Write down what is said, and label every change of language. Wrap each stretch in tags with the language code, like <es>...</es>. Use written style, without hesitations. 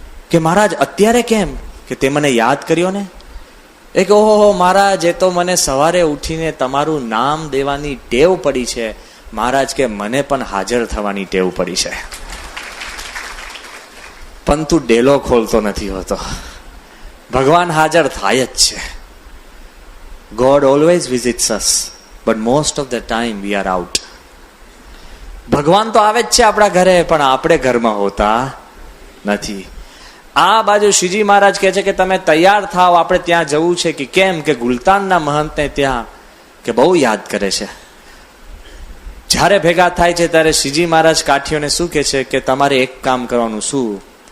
<gu>કે મહારાજ અત્યારે કેમ? કે તે મને યાદ કર્યો ને. એ કે ઓહો મહારાજ, એ તો મને સવારે ઉઠીને તમારું નામ દેવાની ટેવ પડી છે. મહારાજ કે મને પણ હાજર થવાની ટેવ પડી છે, પણ તું ડેલો ખોલતો નથી હોતો. ભગવાન હાજર થાય જ છે.</gu> <en>God always visits us, but most of the time we are out.</en> <gu>ભગવાન તો આવે જ છે આપણા ઘરે, પણ આપણે ઘરમાં હોતા નથી. આ બાજુ શ્રીજી મહારાજ કહે છે કે તમે તૈયાર થાવ, આપણે ત્યાં જવું છે. કે કેમ? કે ગુલતાનના મહંતને ત્યાં કે બહુ યાદ કરે છે. જ્યારે ભેગા થાય છે ત્યારે શ્રીજી મહારાજ કાઠીઓને શું કહે છે કે તમારે એક કામ કરવાનું. શું?</gu>